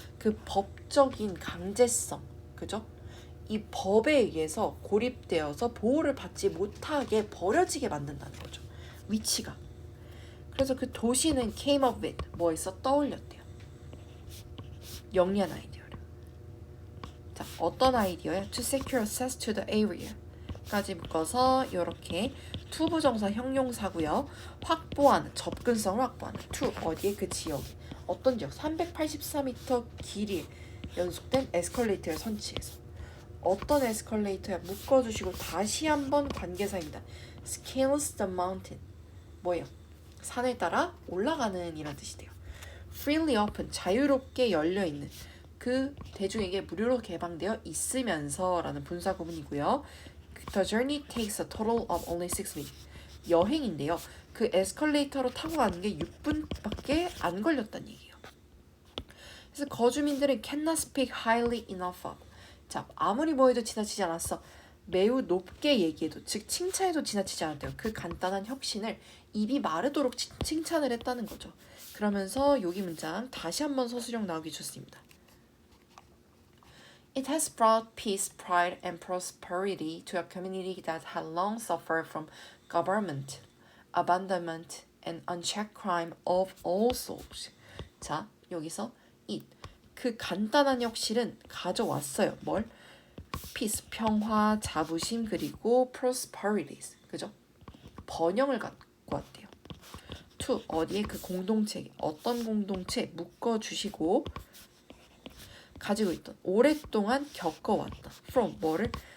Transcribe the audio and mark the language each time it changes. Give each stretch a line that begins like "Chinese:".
Korean: 그 법적인 강제성, 그죠? 이 법에 의해서 고립되어서 보호를 받지 못하게 버려지게 만든다는 거죠. 위치가. 그래서 그 도시는
English: came up with
Korean: 뭐에서 떠올렸대요. 영리한 아이디어를. 자, 어떤 아이디어야?
English: To secure access to the area
Korean: 까지 묶어서 이렇게 투부정사 형용사고요. 확보하는, 접근성을 확보하는. to 어디에? 그 지역에. 어떤 지역? 384m 길이 연속된 에스컬레이터를 선치해서. 어떤 에스컬레이터야? 묶어주시고 다시 한번 관계사입니다.
English: Scales the mountain. 뭐예요?
Korean: 산을 따라 올라가는 이란 뜻이 돼요.
English: Freely open,
Korean: 자유롭게 열려있는, 그 대중에게 무료로 개방되어 있으면서 라는 분사 구문이고요.
English: The journey takes a total of only 6 minutes.
Korean: 여행인데요. 그 에스컬레이터로 타고 가는 게 6분밖에 안 걸렸다는 얘기예요. 그래서 거주민들은
English: cannot speak highly enough of.
Korean: 자, 아무리 뭐해도 지나치지 않았어. 매우 높게 얘기해도, 즉 칭찬해도 지나치지 않았대요. 그 간단한 혁신을 입이 마르도록 칭찬을 했다는 거죠. 그러면서 여기 문장 다시 한번 서술형 나오기 좋습니다.
English: It has brought peace, pride, and prosperity to a community that had long suffered from government abandonment and unchecked crime of all sorts.
Korean: 자, 여기서 it. 그 간단한 역실은 가져왔어요. 뭘? peace, 평화, 자부심, 그리고 prosperities. 그죠? 번영을 갖고 왔대요. to, 어디에 그 공동체, 어떤 공동체 묶어주시고 가지고 있던, 오랫동안 겪어왔던 from, 뭐를?